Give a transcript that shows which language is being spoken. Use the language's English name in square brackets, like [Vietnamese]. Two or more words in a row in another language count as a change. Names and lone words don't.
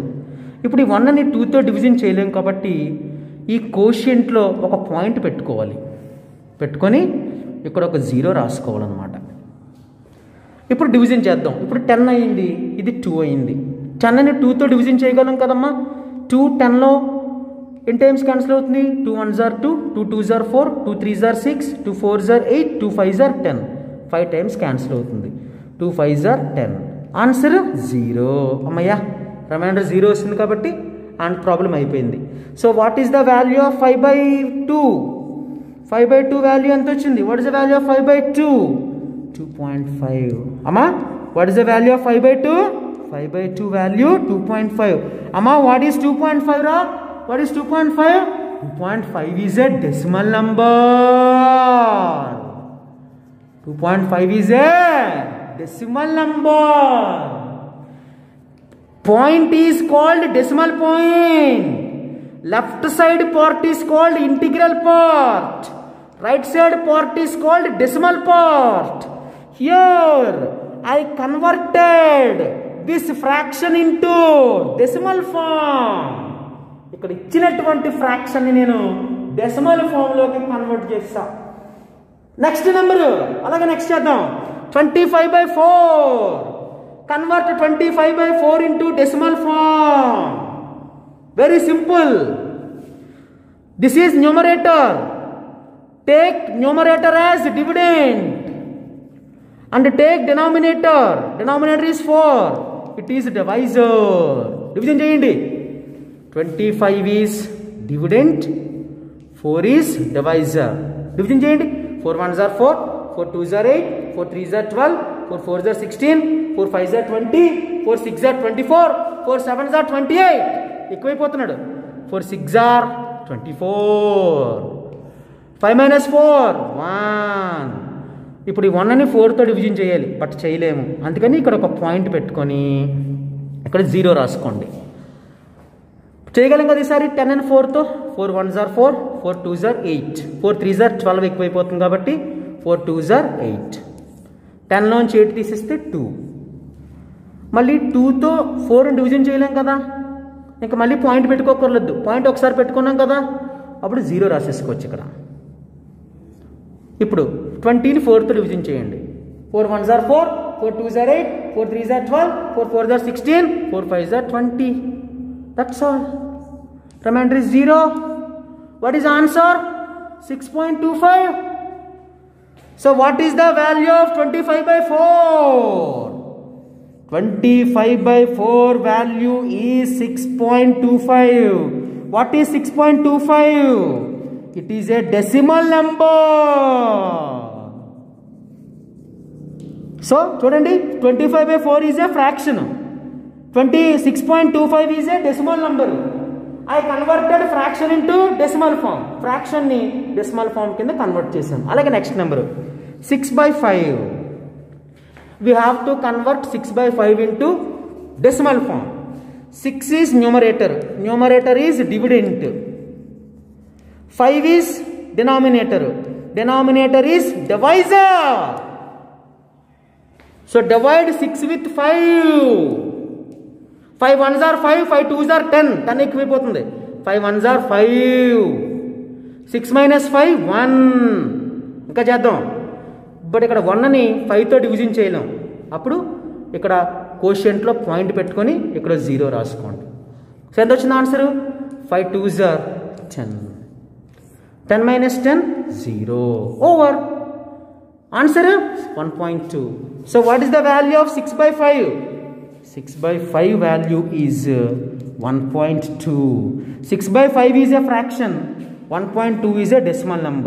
[Telugu] ఇప్పుడు ఈ 1ని 2తో డివిజన్ చేయలేము కాబట్టి ఈ కోషియంట్లో ఒక పాయింట్ పెట్టుకోవాలి. పెట్టుకొని ఇక్కడ ఒక 0 రాసుకోవాలన్నమాట. ఇప్పుడు డివిజన్ చేద్దాం. ఇప్పుడు 10 అయింది, ఇది 2 అయింది. 10ని 2తో డివిజన్ చేయగలం కదమ్మా. 2 10లో ఎన్ని [English] times cancel [Telugu] అవుతుంది? [English] 2 1s are 2, 2 2s are 4, 2 3s are 6, 2 4s are 8, 2 5s are 10. [Telugu] 5 [English] times cancel [Telugu] అవుతుంది. [English] 2 5s are 10. ఆన్సర్ 0. [Telugu] అమ్మయ్యా, రిమైండర్ 0 వస్తుంది కాబట్టి [English] and problem [Telugu] అయిపోయింది. [English] So what is the value of 5/2? [Telugu] 5/2 వాల్యూ ఎంత వచ్చింది? [English] What is the value of 5/2? 2.5. అమ్మా, What is the value of 5/2? 5/2 వాల్యూ 2.5. అమ్మా, what is 2.5 రా? What is 2.5? 2.5 is a decimal number. 2.5 is a decimal number. Point is called decimal point. Left side part is called integral part. Right side part is called decimal part. Here I converted this fraction into decimal form. [Telugu] ఇక్కడ ఇచ్చినటువంటి ఫ్రాక్షన్ని నేను డెసిమల్ ఫామ్లోకి కన్వర్ట్ చేస్తా. [English] next number [Telugu] అలాగే నెక్స్ట్ చేద్దాం. 25/4. [English] Convert 25/4 into decimal form. Very simple. This is numerator. Take numerator as dividend and take denominator. Denominator is 4. It is divisor. Division cheyandi. 25 is dividend, 4 is divisor. Division cheyandi. 4 1s are 4, 4 2s are 8, 4 3s are 12, 4 4s are 16, 4 5s are 20, 4 6s are 24, 4 7s are 28. [Telugu] ఎక్కువైపోతున్నాడు. [English] 4 6s are 24. 5 minus 4 1. [Telugu] ఇప్పుడు ఈ 1 ని 4తో డివిజన్ చేయాలి, బట్ చేయలేము. అందుకని ఇక్కడ ఒక పాయింట్ పెట్టుకొని ఇక్కడ 0 రాసుకోండి. చేయగలం కదా ఈసారి 10 and 4తో. [English] 4 1s are 4, 4 2s are 8, 4 3s are 12 [Telugu] ఎక్కువైపోతుంది కాబట్టి [English] 4 2s are 8. [Telugu] 10లోంచి 8 తీసేస్తే 2. మళ్ళీ 2తో 4 డివిజన్ చేయలేం కదా, ఇంకా మళ్ళీ పాయింట్ పెట్టుకోకర్లేదు. పాయింట్ ఒకసారి పెట్టుకున్నాం కదా, అప్పుడు 0 రాసేసుకోవచ్చు ఇక్కడ. ఇప్పుడు 20ని 4తో డివిజన్ చేయండి. [English] 4 1s are 4, 4 2s are 8, 4 3s are 12, 4 4s are 16, 4 5s are 20. That's all. Remainder is 0. What is answer? 6.25. So what is the value of 25/4? 25/4 value is 6.25. What is 6.25? It is a decimal number. So చూడండి, 25/4 is a fraction. 6.25 is a decimal number. I converted fraction into decimal form. [Telugu] Fraction ని [English] decimal form [Telugu] కింద కన్వర్ట్ చేసాం. అలాగే నెక్స్ట్ నెంబర్ 6/5. [English] We have to convert 6/5 into decimal form. 6 is numerator. Numerator is dividend. 5 is denominator. Denominator is divisor. So divide 6 with 5. 5 1s are 5, 5 2s are 10. 10 ఎక్కువైపోతుంది. 5 1s are 5. 6 minus 5 1. [Telugu] ఇంకా చేద్దాం. బట్ ఇక్కడ 1ని 5తో డివిజన్ చేయలేం. అప్పుడు ఇక్కడ కోషియంట్లో పాయింట్ పెట్టుకొని ఇక్కడ 0 రాసుకోండి. సో ఎంత వచ్చింది ఆన్సరు? [English] 5 2s are 10. 10 minus 10 0. ఓవర్. Answer 1.2. So what is the value of 6/5? 6/5 value is 1.2. 6/5 is a fraction. 1.2 is a decimal number.